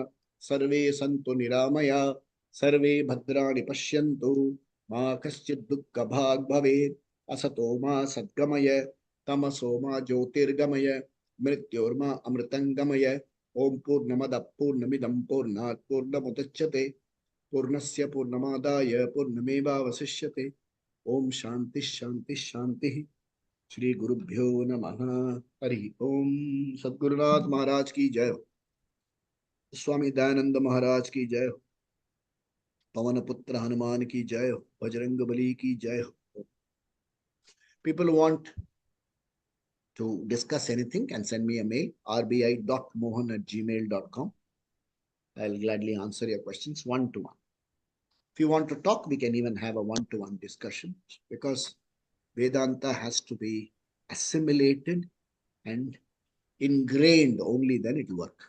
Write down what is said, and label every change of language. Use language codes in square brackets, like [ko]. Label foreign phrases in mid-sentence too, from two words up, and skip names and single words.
[sa] सर्वे सन्तु निरामयाः, सर्वे भद्राणि पश्यन्तु, मा कश्चिद् दुःख भाग् भवेत्, असतो मा सद्गमय, तमसो मा ज्योतिर्गमय, मृत्योर्मा अमृतङ्गमय, ॐ पूर्णमदः पूर्णमिदं पूर्णात् पूर्णमुदच्यते, पूर्णस्य पूर्णमादाय पूर्णमेव वशिष्यते, ॐ शान्तिः शान्तिः शान्तिः, श्री गुरुभ्यो नमः, हरि ॐ. [hi] सद्गुरुनाथ महाराज की जय हो, स्वामी दयानन्द महाराज की जय हो, पवनपुत्र हनुमान की जय हो, बजरंग बली की जय हो. [en] People want to discuss anything can send me a mail, rbi.mohan@gmail.com. I'll gladly answer your questions one-to-one. If you want to talk, we can even have a one-to-one discussion, because Vedanta has to be assimilated and ingrained, only then it will work.